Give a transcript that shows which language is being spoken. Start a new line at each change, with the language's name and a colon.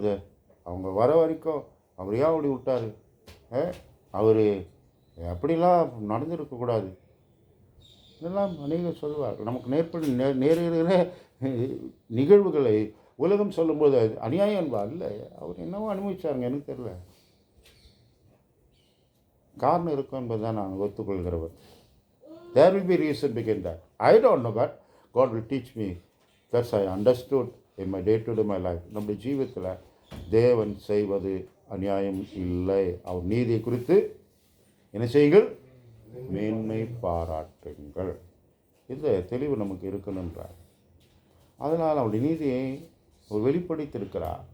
Tamil: இதை அவங்க வர வரைக்கும் அவர் ஏன் அப்படி விட்டார், அவர் அப்படிலாம் நடந்திருக்கக்கூடாது. இதெல்லாம் அநேகர் சொல்வார்கள். நமக்கு நேருகிற நிகழ்வுகளை உலகம் சொல்லும்போது அது அநியாயம் என்பார். இல்லை, அவர் என்னவோ அனுபவிச்சாருங்க, எனக்கு தெரியல. காரணம் இருக்கும் என்பது தான் நான் ஒத்துக்கொள்கிறவர்.
English: There will be reason behind that. I don't know, but God will teach me. That's I understood in my day-to-day my life.
Tamil: நம்முடைய ஜீவிதத்தில் தேவன் செய்வது அநியாயம் இல்லை. அவர் நீதியை குறித்து என்ன செய்யுங்கள், மேன்மை பாராட்டுங்கள். இந்த தெளிவு நமக்கு இருக்கணுன்றார். அதனால் அவருடைய நீதியை அவர் வெளிப்படுத்தியிருக்கிறார்.